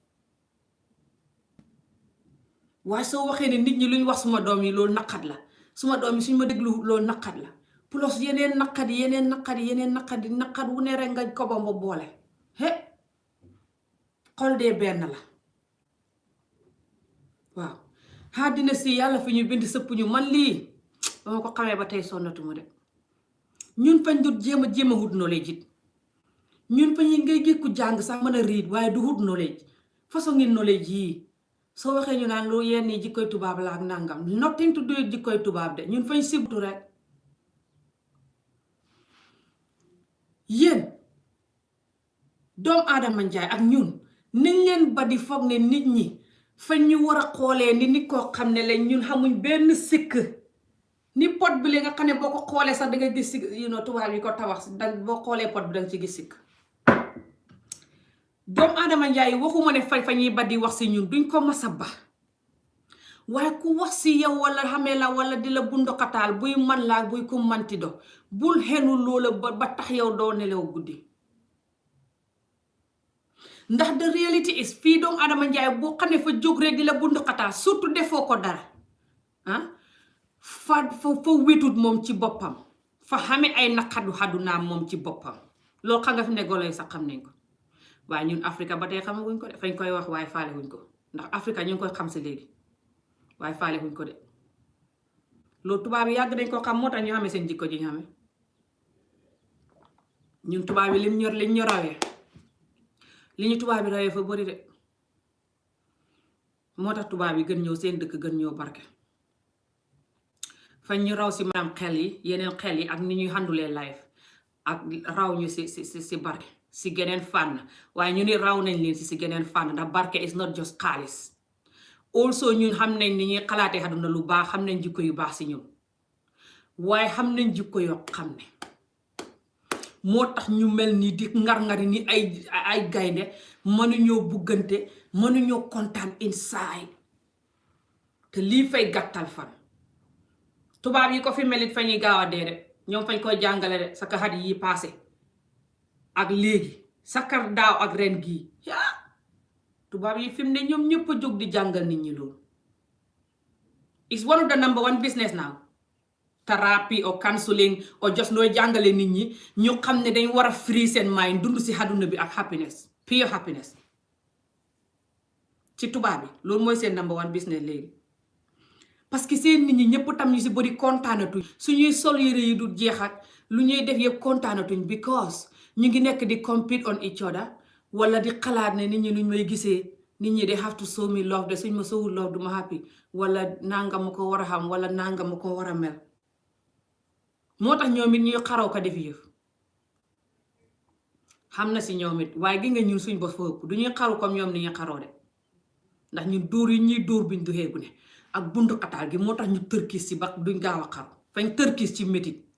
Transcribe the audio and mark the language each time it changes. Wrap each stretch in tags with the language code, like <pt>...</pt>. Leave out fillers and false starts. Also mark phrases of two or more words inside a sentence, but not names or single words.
<wo>waaye soo waxee ne nit ñi luñ wax suma doom yi loolu naqat la suma doom yi suñ ma déglu loolu naqat la plus yeneen naqat wu ne rek nga ko ba boole xol dee benn la waaw àddina si yàlla fi ñu bind sëpp ñu man lii ba ma ko xamee ba tey sonnatuma de ñun fañ dut jéem a</wo> <en>hut knowledge</en> <wo>it ñun fañ yi ngay gis ku jàng sax mën a riid waaye du</wo> <en>hut knowledge</en> <wo>façon ngi knowledge yii soo waxee ñu naan lu yenn yi jikkoy tubaab la ak nangam</wo> <en>nothing to do with</en> <wo>jikkoy tubaab de ñun fañ sibtu rek yéen doomu aadama njaay ak ñun nañ leen ba di foog ne nit ñi fa ñu war a xoolee ni nit koo xam ne lañ ñun xamuñ benn sikk ni pot bi li nga xam ne boo ko xoolee sax danga gis sikk tubaab yi ko tabax boo xoolee pot bi danga ci gis sikk doomu aadama njaay waxuma ne fa ñuy ba di wax si ñun duñ ko masa ba waaye ku wax si yow wala xamee la wala di la bunduxataal buy man laa buy ko manti do bul xenu loola ba tax yow doo nelaw guddi ndax</wo> <en>the reality is</en> <wo>fii doomu adama njaay boo xam ne fa jóg rek di la bunduxataal surtout defoo ko dara fa wétut moom ci boppam fa xame ay naqadu xadunaam moom ci boppam loolu xam nga fi ne golo yi sax xam nañ ko waaye ñun Afrique ba tey xamaguñ ko de fañ koy wax waaye faale wuñ ko ndax Afrique ñu ngi koy xam si léegi waaye faale wuñ ko de loolu tubaab yi yàgg dañ ko xam moo tax ñu xamee seen jikko ji ñu xamee ñun tubaab yi liñ ñu rawee li ñu tubaab yi rawee fa bari de moo tax tubaab yi gën ñëw seen dëkk gën ñëw barke fañ ñu raw si maanaam xel yi yeneen xel yi ak ni ñuy</wo> <en>handle life</en> <wo>ak raw ñu si barke si geneen fànn waaye ñu ni raw nañ leen si geneen fànn ndax barke</wo> <en>is not just</en> <wo>xaalis also ñun xam nañ ni ñuy xalaatee àdduna lu baax xam nañ jikko yu baax si ñun waaye xam nañ jikko yoo xam ne moo tax ñu mel ni di ngar-ngari ni ay gaynde mënuñoo buggante mënuñoo kontaan inside te lii fay gàttal fan tubaab yi ko fi melit fa ñuy gaaw a dee de ñoom fañ koy jàngale de sa xat yi passé ak léegi sakar daaw ak ren gii tubaab yi fi mu ne ñoom ñëpp a jóg di jàngal nit ñi loolu</wo> <en>it's one of the number one business now therapy or counseling or just</en> <wo>nooy jàngale nit ñi ñu xam ne dañ war a free seen mind dund si àdduna bi ak</wo> <en>happiness pure happiness</en> <wo>ci tubaab bi loolu mooy seen</wo> <en>number one business</en> <wo>léegi parce que seen nit ñi ñëpp tam ñu si bëri kontaanatuñ suñuy sol yére yi du jeex ak lu ñuy def yëpp kontaanatuñ because ñu ngi nekk di</wo> <en>compete on each other</en> <wo>wala di xalaat ne nit ñi nuñ may gisee nit ñi</wo> <en>they have to show me love</en> <wo>de suñ ma sowul love du ma happy wala nanga ma ko war a xam wala nanga ma ko war a mel moo tax ñoom it ñuy xaraw ko def yëf xam na si ñoom it waaye gi nga ñun suñ bos fa ëpp du ñuy xaru comme ñoom ni ñuy xaroo de ndax ñun dóor yi ñuy dóor buñ du xeegu ne ak bundu xataal gi moo tax ñu tërkiis ci ba duñ gaaw a xaru fañ tërkiis ci métit</wo>